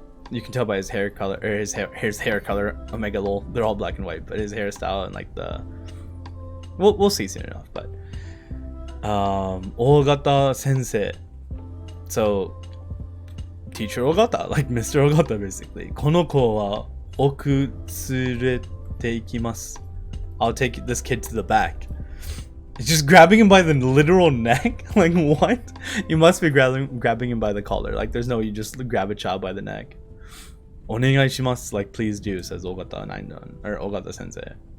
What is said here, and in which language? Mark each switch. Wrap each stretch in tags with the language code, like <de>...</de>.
<en>you can tell by his hair color, or his hair color, omega lol, they're all black and white, but his hairstyle and like the, we'll see soon enough. But Ogata sensei, so teacher Ogata, like Mr. Ogata basically.</en> <ja>この子は奥連れて行きます。</ja> <en>I'll take this kid to the back. It's just grabbing him by the literal neck? Like, what? You must be grabbing him by the collar. Like, there's no, you just grab a child by the neck.</en> <ja>お願いします.</ja> <en>Like, please do, says Ogata or Ogata sensei.</en>